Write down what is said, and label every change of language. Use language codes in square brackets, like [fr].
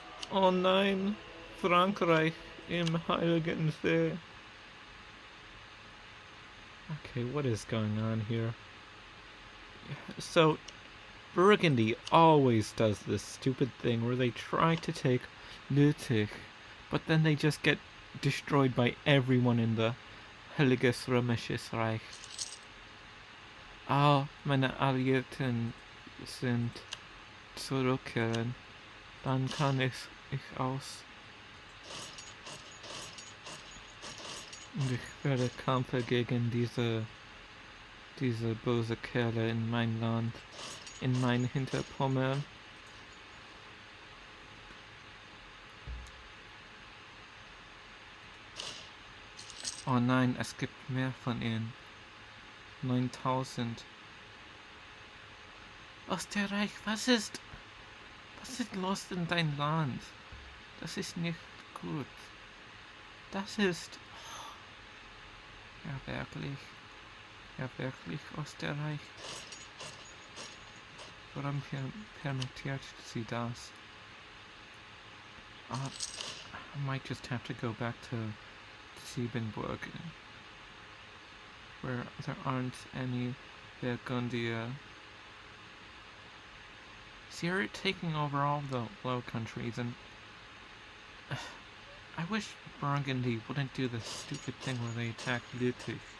[de] Oh nein, Frankreich im Heiligen See. [en] Okay, what is going on here? So, Burgundy always does this stupid thing where they try to take Lüttich, but then they just get destroyed by everyone in the Heiliges Römisches Reich. [de] Ah, meine Alliierten sind zurückkehren. Dann kann ich aus. Und ich werde kämpfen gegen diese böse Kerle in mein Land, in mein Hinterpommern. Oh nein, es gibt mehr von ihnen. 9000. Österreich, was ist los in dein Land? Das ist nicht gut. Das ist... Ja, wirklich, Österreich. Warum permittiert sie das? [en] I might just have to go back to Siebenburg, where there aren't any Burgundia. See, you're taking over all the Low Countries, and I wish Burgundy wouldn't do this stupid thing where they attack Lüttich.